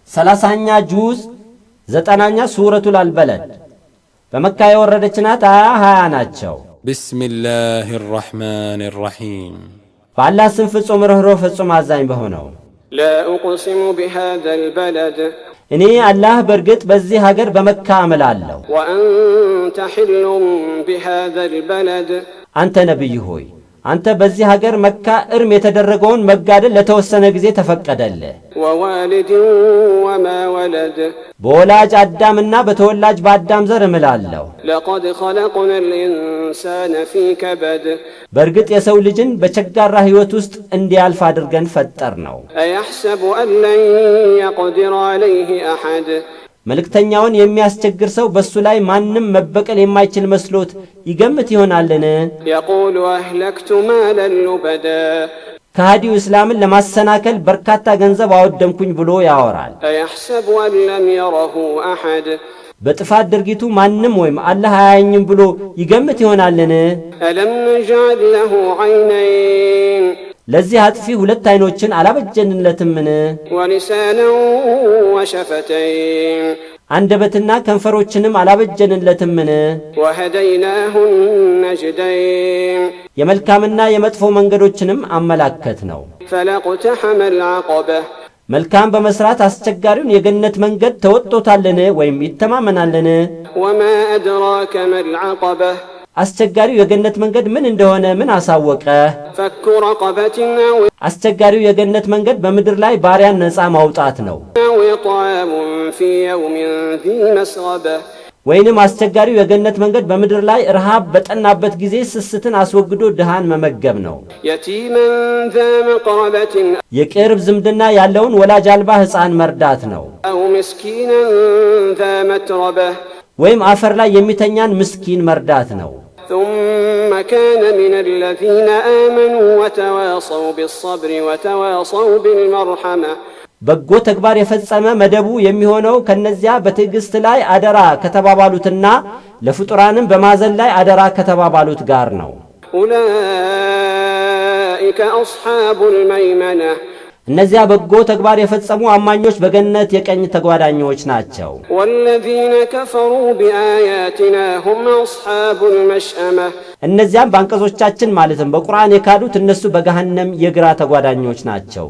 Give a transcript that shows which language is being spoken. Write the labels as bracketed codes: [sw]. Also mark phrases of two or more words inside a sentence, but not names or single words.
[am] 30ኛ ጁዝ 9ኛ ሱረቱል አልበለድ በመካ የወረደች ናት። 20 ናቸው። [ar] ቢስሚላሂ الرحمن الرحيم [am] በአላህ ስም ፍጹም ርኅሩህ ፍጹም አዛኝ በሆነው። [ar] لا أقسم بهذا البلد [am] እኔ አላህ በርግጥ በዚህ ሀገር በመካ አምላለሁ። [ar] وأنت حل بهذا البلد [am] አንተ ነብይ ሆይ አንተ በዚህ ሀገር መካ እርም የተደረገውን መጋደል ለተወሰነ ጊዜ ተፈቀደልህ። [ar] ووالد وما ولد [am] በወላጅ አዳምና በተወላጅ በአዳም ዘር እምላለሁ። [ar] لقد خلقنا الإنسان في كبد [am] በርግጥ የሰው ልጅን በቸጋራ ህይወት ውስጥ እንዲያልፍ አድርገን ፈጠር ነው። [ar] أيحسب أن لن يقدر عليه أحد [am] መልእክተኛውን የሚያስቸግር ሰው በሱ ላይ ማንም መበቀል የማይችል መስሎት ይገምት ይሆናልን? [ar] يقول أهلكت مالا لبدا [am] ከሃዲው እስላምን ለማሰናከል በርካታ ገንዘብ አወደምኩኝ ብሎ ያወራል። [ar] أيحسب أن لم يره أحد [am] በጥፋት ድርጊቱ ማንም ወይም አላህ አያየኝም ብሎ ይገምት ይሆናልን? [ar] ألم نجعل له عينين [am] ለዚህ አጥፊ ሁለት አይኖችን አላበጀንለትምን? [ar] ولسانا وشفتين [am] አንደበትና ከንፈሮችንም አላበጀንለትምን? [ar] وهديناه النجدين [am] የመልካምና የመጥፎ መንገዶችንም አመላከት ነው። [ar] فلاقتحم العقبة [am] መልካም በመስራት አስቸጋሪውን የገነት መንገድ ተወጥቶታልን ወይም ይተማመናልን? [ar] وما أدراك ما العقبة [am] አስቸጋሪው የገነት መንገድ ምን እንደሆነ ምን አሳወቀ? [ar] فك رقبة [am] አስቸጋሪው የገነት መንገድ በምድር ላይ ባሪያን ነፃ ማውጣት ነው። [ar] أو إطعام في يوم ذي مسغبة [am] ወይንም አስቸጋሪው የገነት መንገድ በምድር ላይ ረሃብ በጠናበት ጊዜ ስስትን አስወግዶ ድሃን መመገብ ነው። [ar] يتيما ذا مقربة [am] የቅርብ ዝምድና ያለውን ወላጅ አልባ ሕፃን መርዳት ነው። [ar] أو مسكينا ذا متربة [am] ወይም አፈር ላይ የሚተኛን ምስኪን መርዳት ነው። [ar] ثم كان من الذين آمنوا وتواصوا بالصبر وتواصوا بالمرحمة [am] በጎ ተግባር የፈጸመ መደቡ የሚሆነው ከነዚያ በትዕግስት ላይ አደራ ከተባባሉትና ለፍጡራንም በማዘን ላይ አደራ ከተባባሉት ጋር ነው። [ar] أولئك أصحاب الميمنة [am] እነዚያ በጎ ተግባር የፈጸሙ አማኞች በገነት የቀኝ ተጓዳኞች ናቸው። [ar] والذين كفروا بآياتنا هم أصحاب المشأمة [am] እነዚያም በአንቀጾቻችን ማለትም በቁርአን የካዱት እነሱ በገሃነም የግራ ተጓዳኞች ናቸው።